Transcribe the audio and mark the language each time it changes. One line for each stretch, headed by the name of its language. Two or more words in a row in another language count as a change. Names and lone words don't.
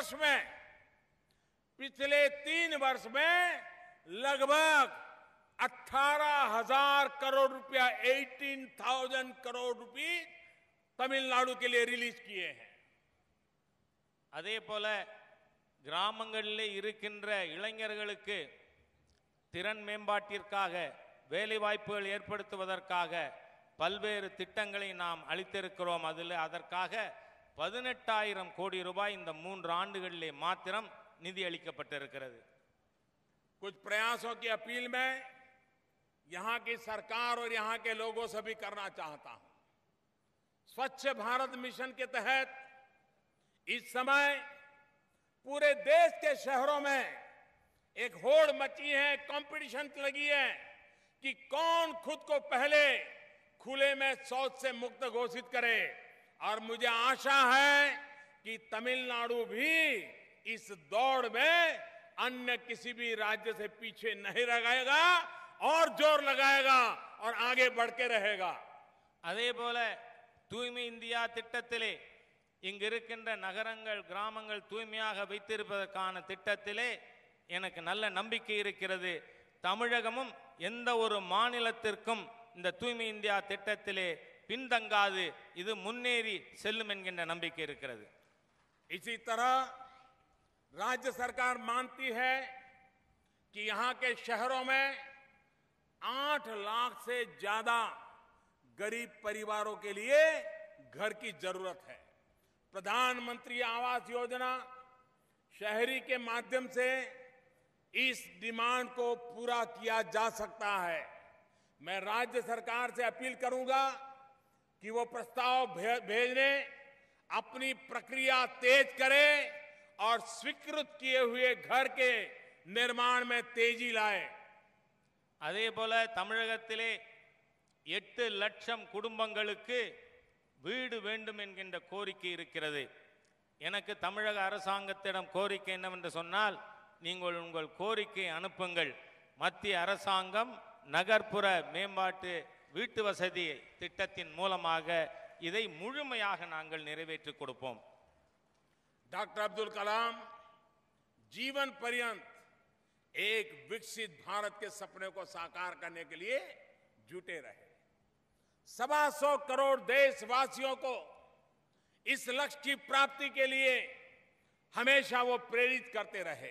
Hindi: वर्ष में लगभग 18,000 करोड़ रुपया 18,000 करोड़ रुपए तमिलनाडु के लिए रिलीज किए हैं।
Tamil: அதே போல கிராமங்களிலே இருக்கின்ற இளைஞர்களுக்கு திறன் மேம்பாட்டிற்காக, வேலை வாய்ப்புகள் ஏற்படுத்துவதற்காக பல்வேறு திட்டங்களை நாம் அளித்திருக்கிறோம். அதற்காக 18,000 கோடி ரூபாய் இந்த 3 ஆண்டுகளிலே மாத்திரம் நிதி அளிக்கப்பட்டிருக்கிறது.
Hindi: कुछ प्रयासों की अपील में यहां की सरकार और यहां के लोगों से भी करना चाहता हूं। स्वच्छ भारत मिशन के तहत इस समय पूरे देश के शहरों में एक होड़ मची है, कंपटीशन लगी है कि कौन खुद को पहले खुले में शौच से मुक्त घोषित करे। और मुझे आशा है कि तमिलनाडु भी इस दौड़ में अन्य किसी भी राज्य से पीछे नहीं रहेगा और जोर लगाएगा और आगे बढ़ के रहेगा।
Tamil: அதே போல தூய்மை இந்தியா திட்டத்திலே இங்கு இருக்கின்ற நகரங்கள், கிராமங்கள் தூய்மையாக வைத்திருப்பதற்கான திட்டத்திலே எனக்கு நல்ல நம்பிக்கை இருக்கிறது. தமிழகமும் எந்த ஒரு மாநிலத்திற்கும் இந்த தூய்மை இந்தியா திட்டத்திலே பின்தங்காது, இது முன்னேறி செல்லும் என்கின்ற நம்பிக்கை இருக்கிறது.
Hindi: इसी तरह राज्य सरकार मानती है कि यहां के शहरों में 8 लाख से ज्यादा गरीब परिवारों के लिए घर की जरूरत है। प्रधानमंत्री आवास योजना शहरी के माध्यम से इस डिमांड को पूरा किया जा सकता है। मैं राज्य सरकार से अपील करूंगा कि वो प्रस्ताव भेजने अपनी प्रक्रिया तेज करे और स्वीकृत किए हुए घर के निर्माण में तेजी लाए।
Tamil: அதே போல தமிழகத்திலே 8 லட்சம் குடும்பங்களுக்கு வீடு வேண்டும் என்கின்ற கோரிக்கை இருக்கிறது. எனக்கு தமிழக அரசாங்கத்திடம் கோரிக்கை என்னவென்று சொன்னால், நீங்கள் உங்கள் கோரிக்கை அனுப்புங்கள். மத்திய அரசாங்கம் நகர்ப்புற மேம்பாட்டு வீட்டு வசதி திட்டத்தின் மூலமாக இதை முழுமையாக நாங்கள் நிறைவேற்றி கொடுப்போம்.
Hindi: डॉक्टर अब्दुल कलाम जीवन पर्यंत एक विकसित भारत के सपने को साकार करने के लिए जुटे रहे। 125 करोड़ देशवासियों को इस लक्ष्य की प्राप्ति के लिए हमेशा वो प्रेरित करते रहे।